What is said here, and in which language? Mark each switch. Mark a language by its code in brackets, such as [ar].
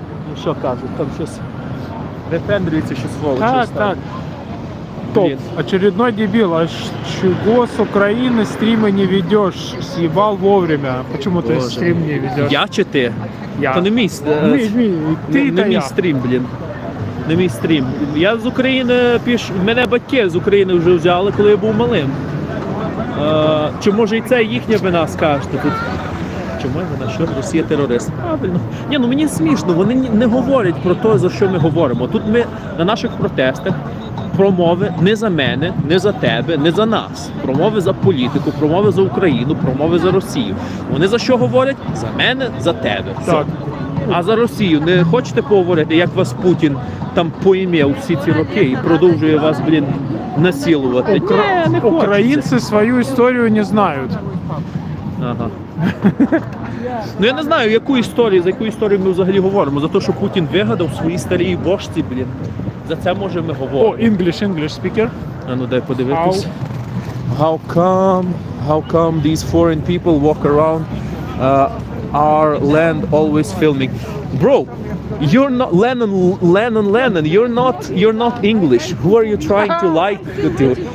[uk] Ну що кажуть, там щось репендрюється, що сволочі. [ru] Так. Топ. Очередной дебил. А чего с Украины стримы не ведешь? Съебал вовремя. Почему ты стрим не ведешь? [uk] Я чи ти? Я. То не мій, Ти мій стрім, блін. Не мій стрім. Я з України мене батьки з України вже взяли, коли я був малим. Чи може і це їхня вина, скажете тут? Чому вона, що Росія терорист? Правильно. Ні, ну мені смішно, вони не говорять про те, за що ми говоримо. Тут ми на наших протестах промови не за мене, не за тебе, не за нас. Промови за політику, промови за Україну, промови за Росію. Вони за що говорять? За мене, за тебе. Так. А за Росію не хочете поговорити, як вас Путін там поім'яв всі ці роки і продовжує вас, блін, насилувати? Не [ru] Украинцы свою историю не знают. Ага. [uk] Ну я не знаю, за яку історію ми взагалі говоримо. За те, що Путін вигадав свої старі божці, блін. За це, може, ми говоримо. [en] О, English speaker. [uk] А ну дай подивитись. [en] How come these foreign people walk around our land always filming? Bro, you're not Lennon. You're not English. Who are you trying to lie to?